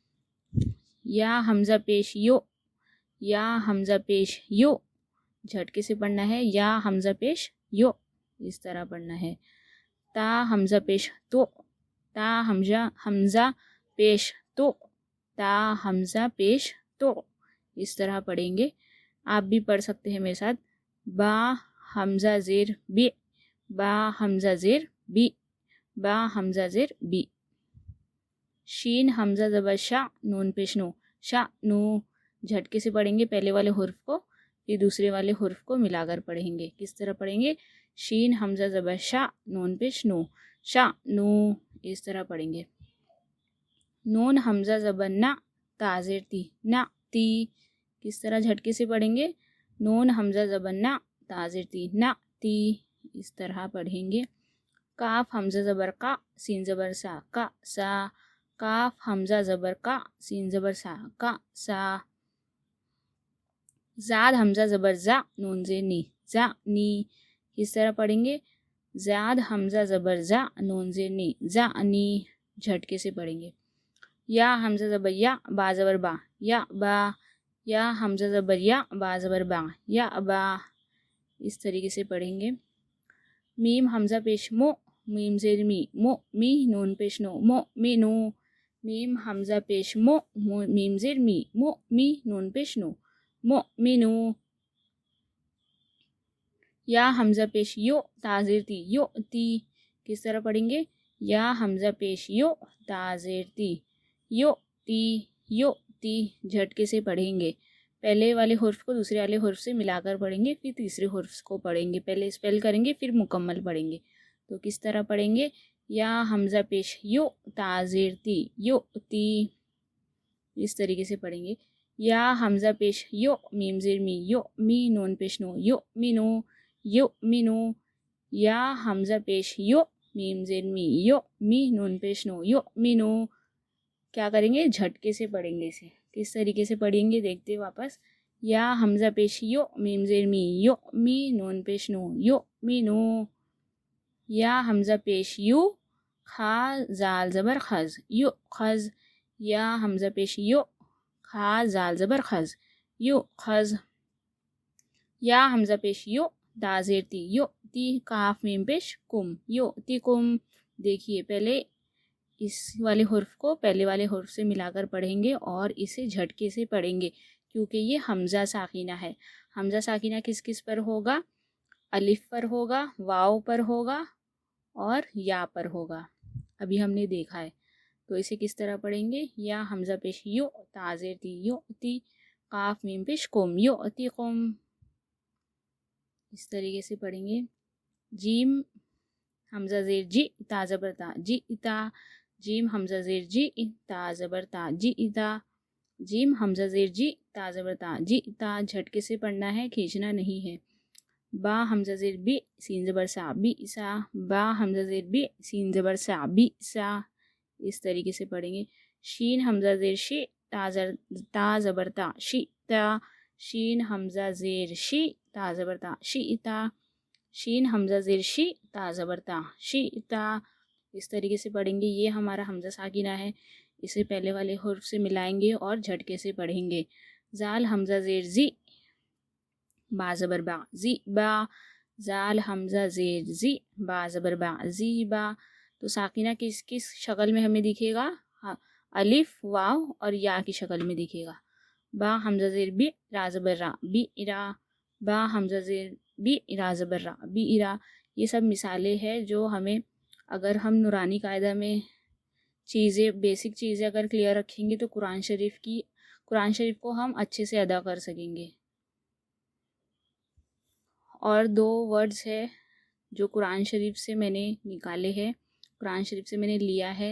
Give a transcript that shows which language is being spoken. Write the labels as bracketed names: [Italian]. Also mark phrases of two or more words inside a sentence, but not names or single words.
[Urdu] یا حمزہ پیش یو، یا حمزہ پیش یو، جھٹکے سے پڑھنا ہے۔ یا حمزہ پیش یو، اس طرح پڑھنا ہے۔ تا حمزہ پیش تو، تا حمزہ پیش تو، تا حمزہ پیش تو، اس طرح پڑھیں گے۔ آپ بھی پڑھ سکتے ہیں میرے ساتھ۔ با حمزہ زیر بی، با حمزہ زیر بی، با حمزہ زیر بی۔ شین حمزہ زبر شا، نون پیش نو، شا نو، جھٹکے سے پڑھیں گے پہلے والے حرف کو، پھر دوسرے والے حرف کو ملا کر پڑھیں گے۔ کس طرح پڑھیں گے؟ شین حمزہ زبر شا، نون پیش نو، شا نو، اس طرح پڑھیں گے۔ نون حمزہ زبر نا، تا زیر تی، نا تی، کس طرح جھٹکے سے پڑھیں گے؟ نون حمزہ زبر نا، تا زیر تی، نا تی، اس طرح پڑھیں گے۔ کاف حمزہ زبر کا، سین زبر سا، کا سا، کاف حمزہ زبر کا، سین زبر سا، کا سا۔ زاد حمزہ زبر زا، نون زیر نی، زا نی، کس طرح پڑھیں گے؟ زاد حمزہ زبر زا، نون زیر نی، زا نی، جھٹکے سے پڑھیں گے۔ یا حمزہ زبر یا، با زبر با، یا با، یا حمزہ زبر یا، با زبر با، یا با، اس طریقے سے پڑھیں گے۔ میم حمزہ پیش مو، میم زیر می، مو می، نون پیش نو، مو می نو، میم حمزہ پیش مو، میم زیر می، مو می، نون پیش نو، مو می نو۔ یا حمزہ پیش یو، تا زیر تی، یو تی، کس طرح پڑھیں گے؟ یا حمزہ پیش یو، تا زیر تی، یو تی، یو تی، جھٹکے سے پڑھیں گے۔ پہلے والے حرف کو دوسرے والے حرف سے ملا کر پڑھیں گے، پھر تیسرے حرف کو پڑھیں گے۔ پہلے اسپیل کریں گے پھر مکمل پڑھیں گے۔ تو کس طرح پڑھیں گے؟ یا حمزہ پیش یو، تا زیر تی، یو تی، اس طریقے سے پڑھیں گے۔ یا حمزہ پیش یو، میم زیر می، یو می، نون پیش نو، یو می نو، یو می نو۔ یا حمزہ پیش یو، میم زیر می، یو می، نون پیش نو، یو می نو۔ کیا کریں گے؟ جھٹکے سے پڑھیں گے اسے۔ کس طریقے سے پڑھیں گے دیکھتے واپس۔ یا حمزہ پیش یو، میم زیر می، یو می، نون پیش نو، یو می نو۔ یا حمزہ پیش یو، خا زال زبر خز، یو خز، یا حمزہ پیش یو، خا زال زبر خز، یو خز۔ یا حمزہ پیش یو، تا زیر تی، یو تی، کاف میم پیش کم، یو تی کم۔ دیکھیے پہلے اس والے حرف کو پہلے والے حرف سے ملا کر پڑھیں گے اور اسے جھٹکے سے پڑھیں گے، کیونکہ یہ حمزہ ساکنہ ہے۔ حمزہ ساکنہ کس کس پر ہوگا؟ الف پر ہوگا، واو پر ہوگا اور یا پر ہوگا۔ ابھی ہم نے دیکھا ہے۔ تو اسے کس طرح پڑھیں گے؟ یا حمزہ پیش یو، تا زیر تی، یو تی، قاف میم پیش قم، یو تی قم، اس طریقے سے پڑھیں گے۔ جیم حمزہ زیر جی، تا زبر تا، جی تا، جیم حمزہ زیر جی، تا زبر تا، جی تا، جیم حمزہ زیر جی، تا زبر تا، جی تا، جھٹکے سے پڑھنا ہے، کھینچنا نہیں ہے۔ با حمزہ زیر بی سین زبر سا بی سا، با حمزہ زیر بی سین زبر سا بی سا، اس طریقے سے پڑھیں گے. شین حمزہ زیر شی تا زبر تا شی تا، شین حمزہ زیر شی تا زبر تا شی تا، شین حمزہ زیر شی تا زبر تا شی تا، اس طریقے سے پڑھیں گے. یہ ہمارا حمزہ ساکنہ ہے، اسے پہلے والے حرف سے ملائیں گے اور جھٹکے سے پڑھیں گے. زال حمزہ زیر زی با زبر با زی با، زال حمزہ زیر زی با زبر با زی با. تو ساکنہ کس کس شکل میں ہمیں دکھے گا؟ الف، واو اور یا کی شکل میں دکھے گا. با حمزہ زیر بی را زبر را بی را، با حمزہ زیر بی را زبر را بی را. یہ سب مثالیں ہیں جو ہمیں، اگر ہم نورانی قاعدہ میں چیزیں، بیسک چیزیں اگر کلیئر رکھیں گے تو قرآن شریف کو ہم اچھے سے ادا کر سکیں گے. اور 2 ورڈز ہے جو قرآن شریف سے میں نے نکالے ہیں، قرآن شریف سے میں نے لیا ہے.